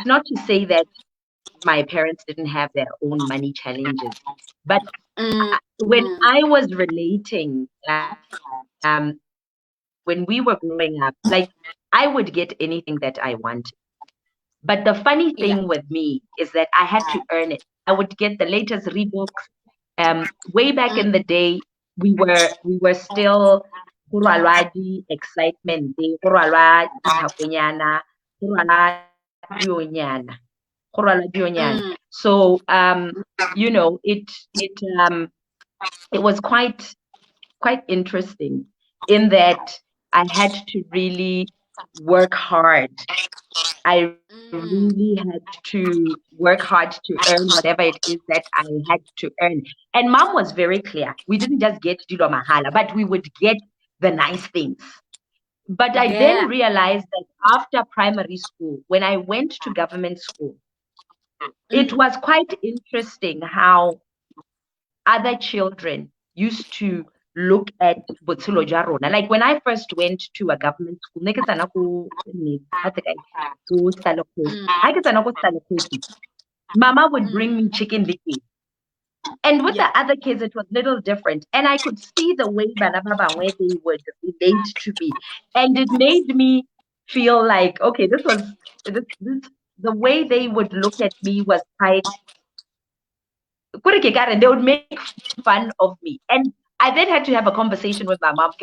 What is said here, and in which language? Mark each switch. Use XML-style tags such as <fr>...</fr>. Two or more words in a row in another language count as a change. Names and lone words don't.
<en>it's not to say that my parents didn't have their own money challenges, but when I was relating, when we were growing up, like I would get anything that I wanted. But the funny Yeah. thing with me is that I had to earn it. I would get the latest Reeboks. Way back in the day, we were still</en> <tn>go rwalwa di-excitement, go rwalwa dithakonyana, go rwalwa dionyana, go rwalwa dionyana.</tn> <en>So it was quite interesting in that I had to really work hard. I really had to work hard to earn whatever it is that I had to earn. And mom was very clear. We didn't just get</en> <tn>Dilo Mahala,</tn> <en>but we would get the nice things. But I then realized that after primary school, when I went to government school, it was quite interesting how other children used to look at</en> <tn>botshelo jwa rona.</tn> <en>Like when I first went to a government school,</en> <tn>ne ke tsena ko Stalekgotsi,</tn> <en>mama would bring me chicken licky. And with the other kids, it was a little different. And I could see the way</en> <tn>bana ba bangwe</tn> <en>they would relate to me. And it made me feel like, okay, this the way they would look at me was quite, and they would make fun of me. And I then had to have a conversation with my mom.</en>